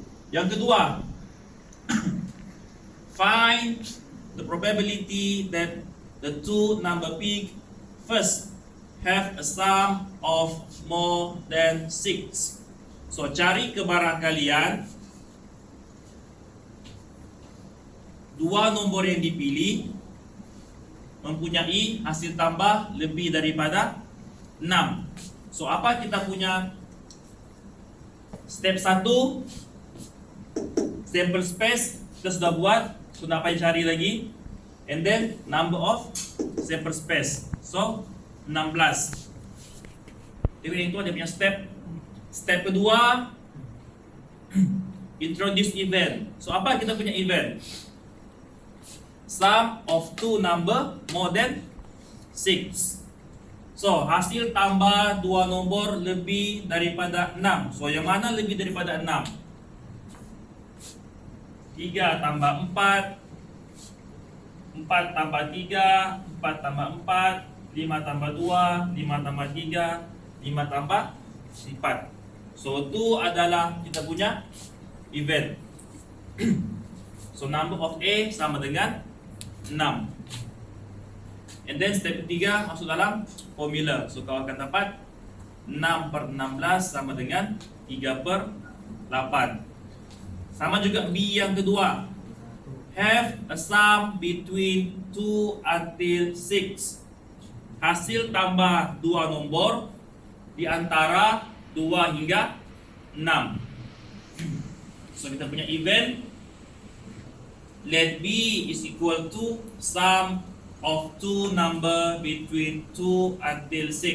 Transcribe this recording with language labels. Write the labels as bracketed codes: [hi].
[ms] Yang kedua, [en] find the probability that the two number peak first have a sum of more than 6. [ms] So cari kebarangkalian dua nombor yang dipilih mempunyai hasil tambah lebih daripada 6. So apa kita punya step 1, sample space kita sudah buat, sudah apa yang cari lagi, [en] and then number of sample space. [ms] So 16. Jadi itu dia punya step. [en] Step kedua, introduce event. [ms] So apa kita punya event? [en] Sum of two number more than 6. [ms] So hasil tambah dua nombor lebih daripada 6. So yang mana lebih daripada 6? 3 tambah 4, 4 tambah 3, 4 tambah 4, 5 tambah 2, 5 tambah 3, 5 tambah 4. So itu adalah kita punya event. [en] So number of A [ms] sama dengan 6. [en] And then [ms] step ketiga masuk dalam formula. So kau akan dapat 6 per 16 sama dengan 3 per 8. Sama juga B yang kedua. [en] Have a sum between 2 until 6. [ms] Hasil tambah dua nombor di antara 2 hingga 6. So kita punya [en] event, let B is equal to sum of two number between 2 until 6.